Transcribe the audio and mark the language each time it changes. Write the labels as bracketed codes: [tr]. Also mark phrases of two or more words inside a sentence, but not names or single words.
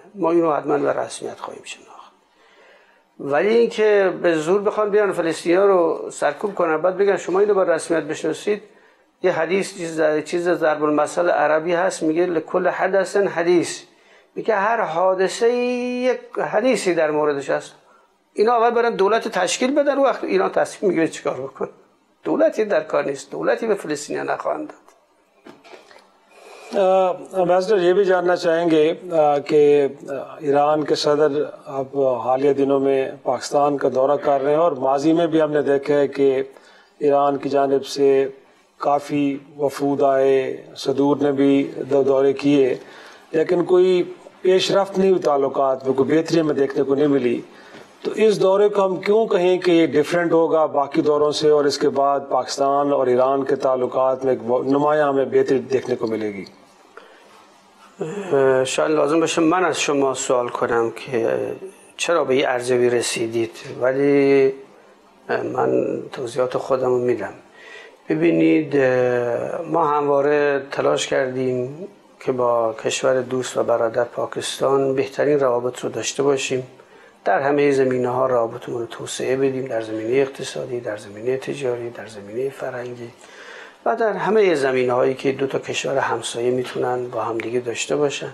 [fa] ما اینو حتما به رسمیت خواهیم شناخت. ولی اینکه به زور بخوان بیان فلسطینی‌ها رو سرکوب کنن بعد بگن شما اینو به رسمیت بشناسید، یه حدیث چیز ضرب المثل عربی هست میگه [ar] لکل حدث حدیث، [fa] میگه هر حادثه یک حدیثی در موردش هست. اینا اول برن دولت تشکیل بدن، وقت ایران تصمیم میگیره چیکار بکنه. دولتی در کار نیست، دولتی به فلسطینیان نخواهند داد. [ur] ایمبیسیڈر یہ بھی جاننا چاہیں گے کہ ایران کے صدر اب حالیہ دنوں میں پاکستان کا دورہ کر رہے ہیں اور ماضی میں بھی ہم نے دیکھا ہے کہ ایران کی جانب سے کافی وفود آئے، صدور نے بھی دورے کیے، لیکن کوئی پیشرفت نہیں ہوئی تعلقات میں، کوئی بہتری میں دیکھنے کو نہیں ملی. تو اس دورے کو ہم کیوں کہیں کہ یہ ڈیفرنٹ ہوگا باقی دوروں سے اور اس کے بعد پاکستان اور ایران کے تعلقات میں ایک نمایاں ہمیں بہتری دیکھنے کو ملے گی؟ [fa] شاید لازم باشه من از شما سوال کنم که چرا به این ارزیابی رسیدید، ولی من توضیحات خودم رو میدم. ببینید ما همواره تلاش کردیم که با کشور دوست و برادر پاکستان بهترین روابط رو داشته باشیم، در همه زمینه ها روابطمون رو توسعه بدیم، در زمینه اقتصادی، در زمینه تجاری، در زمینه فرهنگی و در همه زمینه هایی که دو تا کشور همسایه میتونن با همدیگه داشته باشن.